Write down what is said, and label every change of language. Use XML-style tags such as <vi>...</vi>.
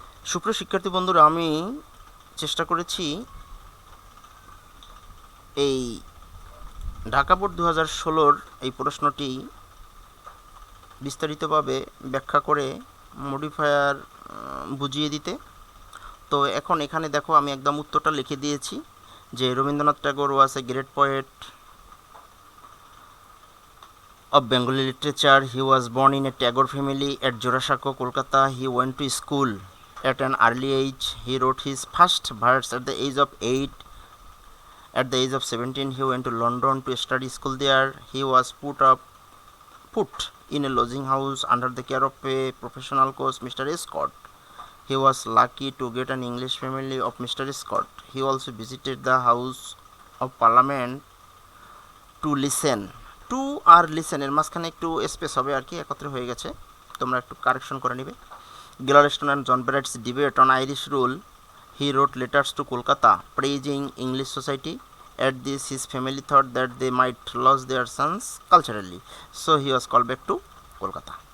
<bn>সুপ্রিয় শিক্ষার্থী বন্ধুরা, আমি চেষ্টা করেছি এই ঢাকা বোর্ড 2016 এই প্রশ্নটি বিস্তারিতভাবে ব্যাখ্যা করে মডিফায়ার বুঝিয়ে দিতে। তো এখন এখানে দেখো আমি একদম উত্তরটা লিখে দিয়েছি যে</bn> <en>Rabindranath Tagore was a great poet of Bengali literature. He was born in a Tagore family at Jorashako, Kolkata. He went to school at an early age. He wrote his first verse at the age of 8. At the age of 17, he went to London to study school there. He was put in a lodging house under the care of a professional coach, Mr. Scott. He was lucky to get an English family of Mr. Scott. He also visited the House of Parliament to listen.</en> <bn>Two আর লিসেনের মাঝখানে একটু space হবে আর কি, একত্রে হয়ে গেছে, তোমরা একটু correction করে নিবে।</bn> <en>Gladstone and John Bright's debate on Irish rule. He wrote letters to Kolkata praising English society. At this his family thought that they might lose their sons culturally, so he was call back to Kolkata.</en>